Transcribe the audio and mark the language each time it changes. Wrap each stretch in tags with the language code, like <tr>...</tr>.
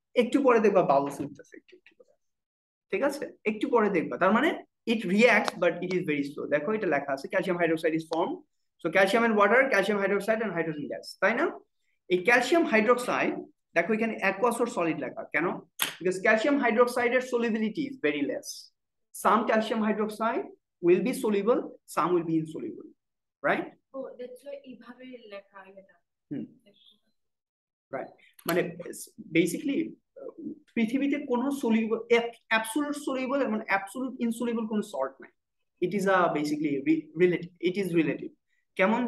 <bn>একটু পরে দেখবা বাবলস উঠতেছে একটু একটু করে, ঠিক আছে? একটু পরে দেখবা, তার মানে</bn> <en>it reacts but it is very slow।</en> <bn>দেখো এটা লেখা আছে</bn> <en>calcium hydroxide is formed, so calcium and water, calcium hydroxide and hydrogen gas, তাই না?</en> <bn>এই ক্যালসিয়াম হাইড্রোক্সাইড, দেখো এখানে aqueous or solid লেখা, কেন?</bn> <en>because calcium hydroxide এর solubility is very less. Some calcium hydroxide will be soluble, some will be insoluble, right? Oh, that's why</en> <bn>এইভাবে লেখা এটা। রাইট, মানে বেসিক্যালি পৃথিবীতে কোনো সলিউবল, অ্যাবসলিউট সলিউবল এবং অ্যাবসলিউট ইনসলিউবল কোনো সল্ট নাই।</bn> <en>It is a basically relative, it is relative. কেমন?</en>